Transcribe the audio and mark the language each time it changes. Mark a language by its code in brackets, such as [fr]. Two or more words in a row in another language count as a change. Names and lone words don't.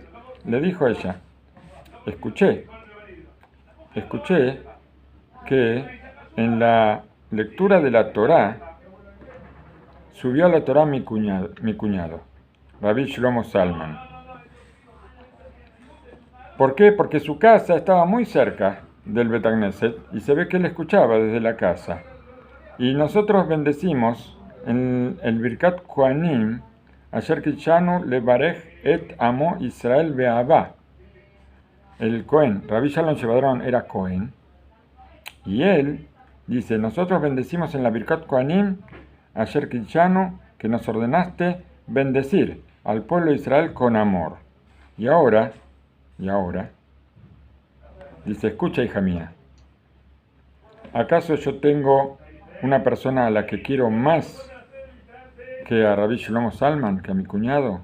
[es] Le dijo ella, escuché que en la lectura de la Torá subió a la Torá mi cuñado, Rabbi Shlomo Zalman. ¿Por qué? Porque su casa estaba muy cerca del Betagneset y se ve que él escuchaba desde la casa. Y nosotros bendecimos en el Birkat Kohanim, [he] אשר קדשנו לברך את עמו ישראל באהבה. [es] El Cohen, Rabbi Shalom Shevadron era Cohen, y él dice, nosotros bendecimos en la Birkat Kohanim, [he] אשר קדשנו, [es] que nos ordenaste bendecir al pueblo de Israel con amor. Y ahora, dice, escucha, hija mía, ¿acaso yo tengo una persona a la que quiero más que a Rabbi Shlomo Zalman, que a mi cuñado.